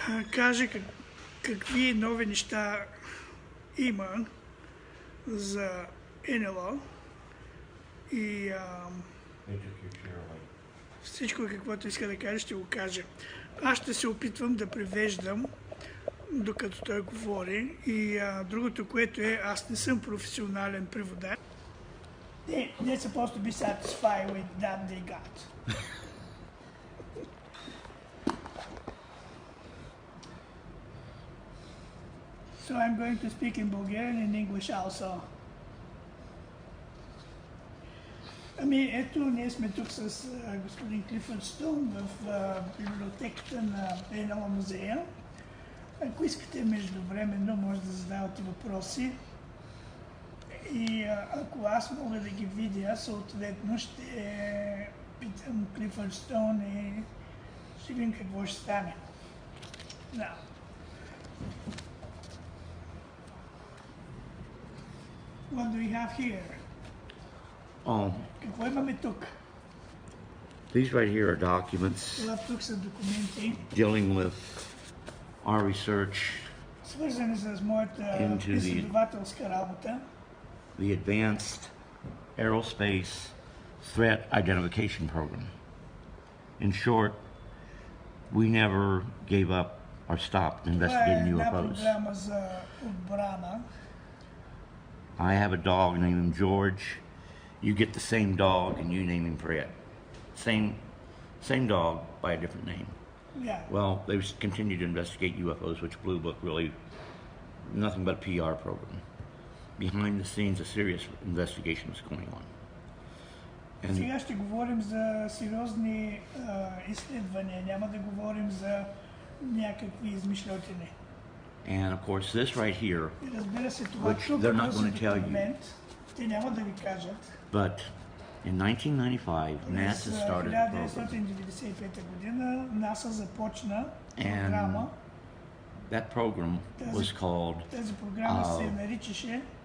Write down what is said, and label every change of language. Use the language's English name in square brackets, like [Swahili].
[Bulgarian] каже какви нови неща има за НЛО и всичко каквото иска да каже ще го каже. Аз ще се опитвам да превеждам докато той говори и другото, което е, аз не съм професионален преводач. [English] They're supposed to be satisfied with that they got. So I'm going to speak in Bulgarian and English also. [Bulgarian] Ами ето, ние сме тук с господин Клифърд Стоун в библиотеката на НЛО музея. Ако искате междувременно, може да задавате въпроси. И ако аз мога да ги видя, съответно ще питам Клифърд Стоун и ще видим какво ще стане. Да. [English] What do we have here? [Bulgarian] Какво имаме тук? [English] These right here are documents [Bulgarian] Това тук са документи, [English] dealing with our research [Bulgarian] свързани с моята изследователска работа. [English] The Advanced Aerospace Threat Identification Program. In short, we never gave up or stopped investigating [Bulgarian] Това е една [English] UFOs. [Bulgarian] програма за отбрана. [English] I have a dog named George. You get the same dog and you name him Fred. Same dog by a different name. Yeah. Well, they continue to investigate UFOs, which Blue Book really nothing but a PR program. Behind the scenes, a serious investigation is going on. And [Bulgarian] Сега ще говорим за сериозни изследвания, няма да говорим за някакви измишлетини. [English] And of course, this right here, [Bulgarian] И разбира се, това [English] which [Bulgarian] тук [English] they're not [Bulgarian] този [English] going to tell you, [Bulgarian] документ, те няма да ви кажат. [English] but in 1995, NASA [Bulgarian] През [English] started a program. [Bulgarian] 1995 година НАСА започна [English] And [Bulgarian] програма. [English] that program was called [Bulgarian] Тази програма се наричаше